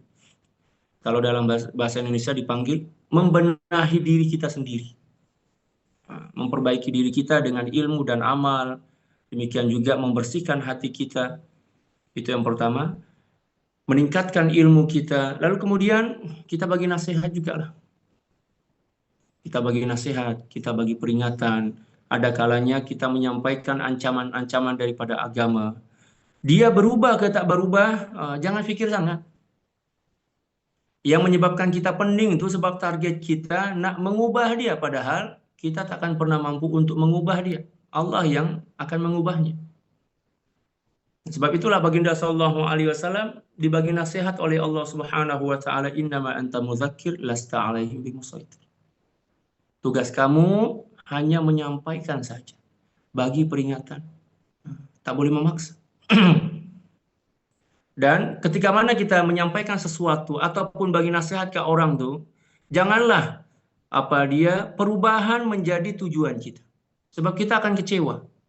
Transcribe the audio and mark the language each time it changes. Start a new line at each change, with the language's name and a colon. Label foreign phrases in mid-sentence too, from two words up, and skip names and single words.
Malay: Kalau dalam bahasa Indonesia dipanggil, membenahi diri kita sendiri. Memperbaiki diri kita dengan ilmu dan amal. Demikian juga membersihkan hati kita. Itu yang pertama. Meningkatkan ilmu kita, lalu kemudian kita bagi nasihat juga lah. Kita bagi nasihat, kita bagi peringatan. Ada kalanya kita menyampaikan ancaman-ancaman daripada agama. Dia berubah ke tak berubah, jangan fikir sangat. Yang menyebabkan kita pening itu sebab target kita nak mengubah dia, padahal kita tak akan pernah mampu untuk mengubah dia. Allah yang akan mengubahnya. Sebab itulah baginda
Arabic: صلى الله عليه وسلم
Malay: dibagi nasihat oleh Allah
Arabic: سبحانه وتعالى, إنما أنت مذكر لست عليهم بمسيطر.
Malay: Tugas kamu hanya menyampaikan saja, bagi peringatan, tak boleh memaksa. Dan ketika mana kita menyampaikan sesuatu ataupun bagi nasihat ke orang tuh, janganlah perubahan menjadi tujuan kita, sebab kita akan kecewa.